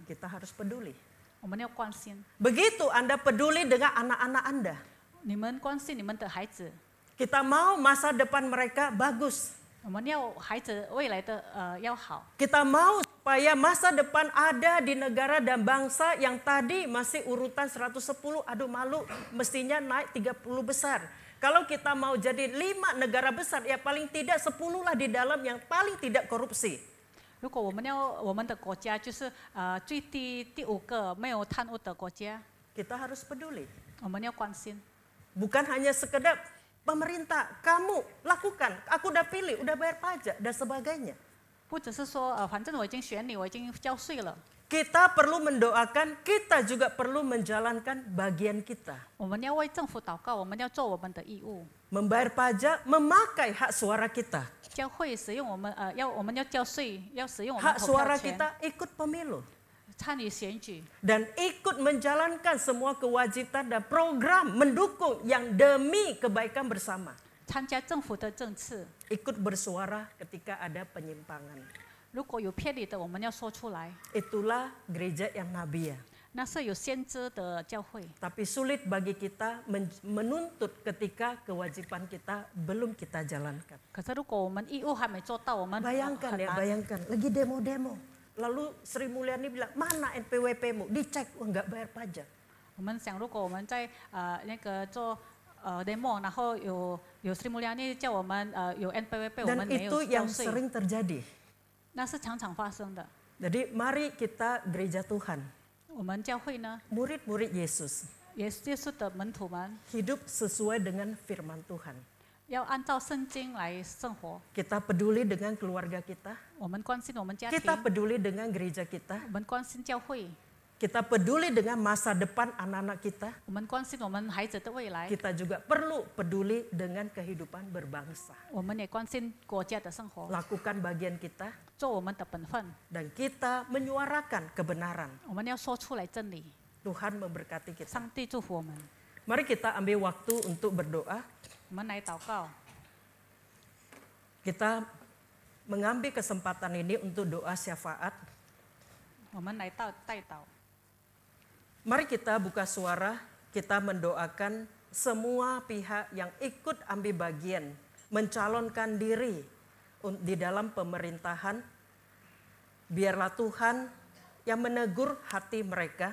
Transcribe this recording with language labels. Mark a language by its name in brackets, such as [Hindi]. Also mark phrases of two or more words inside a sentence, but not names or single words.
[Indonesian] Kita harus peduli. [Chinese] 我们要关心。 [Indonesian] Begitu Anda peduli dengan anak-anak Anda. [Chinese] 你们关心你们的孩子， [Indonesian] Kita mau masa depan mereka bagus. [Chinese] 我们要孩子未来的要好， [Indonesian] Kita mau supaya masa depan ada di negara dan bangsa yang tadi masih urutan 110, aduh malu, mestinya naik 30 besar. Kalau kita mau jadi 5 negara besar, ya paling tidak 10 lah di dalam yang paling tidak korupsi. [Chinese] 如果我们要我们的国家就是最低第5个没有贪污的国家， [Indonesian] Kita harus peduli. [Chinese] 我们要关心， [Indonesian] Bukan hanya sekedar pemerintah, kamu lakukan, aku udah pilih, udah bayar pajak dan sebagainya. [Chinese] 不只是说反正我已经选你，我已经交税了。 [Indonesian] Kita perlu mendoakan, kita juga perlu menjalankan bagian kita. [Chinese] 我们要为政府祷告，我们要做我们的义务。 [Indonesian] Membayar pajak, memakai hak suara kita. [Chinese] 教会使用我们我们要交税，要使用我们 [Indonesian] Hak [Chinese] 投 [Indonesian] suara [Chinese] 票权， [Indonesian] kita ikut pemilu. [Chinese] 参与选举， [Indonesian] Dan ikut menjalankan semua kewajiban dan program mendukung yang demi kebaikan bersama. [Chinese] 参加政府的政策。 [Indonesian] Ikut bersuara ketika ada penyimpangan. [Chinese] 如果有偏离的，我们要说出来。 [Indonesian] Itulah gereja yang nabiya. [Chinese] 那是有先知的教会， [Indonesian] Tapi sulit bagi kita menuntut ketika kewajiban kita belum kita jalankan. [Chinese] 可是如果我们义务还没做到，我们 [Indonesian] Bayangkan [Chinese] 很 [Indonesian] ya, [Chinese] 难。 [Indonesian] bayangkan. Lagi demo-demo. Lalu Sri Mulyani bilang, mana NPWP-mu? Dicek, wah nggak bayar pajak. [Chinese] 我们想，如果我们在那个做demo，然后有斯里穆利亚尼叫我们有 NPWP， 我 [Indonesian] Dan [Chinese] 们没有 [Indonesian] itu [Chinese] 交 [Indonesian] yang [Chinese] 税， [Indonesian] sering terjadi. [Chinese] 那是常常发生的。 [Indonesian] Jadi mari kita gereja Tuhan, [Chinese] 我们教会呢， [Indonesian] murid-murid Yesus, [Chinese] 也是耶稣的门徒们， [Indonesian] hidup sesuai dengan firman Tuhan. [Chinese] 要按照圣经来生活。 [Indonesian] Kita peduli dengan keluarga kita, [Chinese] 我们关心我们家庭， [Indonesian] kita peduli dengan gereja kita, [Chinese] 我们关心教会， [Indonesian] kita peduli dengan masa depan anak-anak kita, [Chinese] 我们关心我们孩子的未来， [Indonesian] kita juga perlu peduli dengan kehidupan berbangsa. [Chinese] 我们也关心国家的生活， [Indonesian] Lakukan bagian kita [Chinese] 做我们的本分。 [Indonesian] dan kita menyuarakan kebenaran. [Chinese] 我们要说出来真理。 [Indonesian] Tuhan memberkati kita. [Chinese] 上帝祝福我们。 [Indonesian] Mari kita ambil waktu untuk berdoa. [Chinese] 我们来祷告， [Indonesian] Kita mengambil kesempatan ini untuk doa syafaat. [Chinese] 我们来代祷。 [Indonesian] Mari kita buka suara, kita mendoakan semua pihak yang ikut ambil bagian, mencalonkan diri di dalam pemerintahan. Biarlah Tuhan yang menegur hati mereka.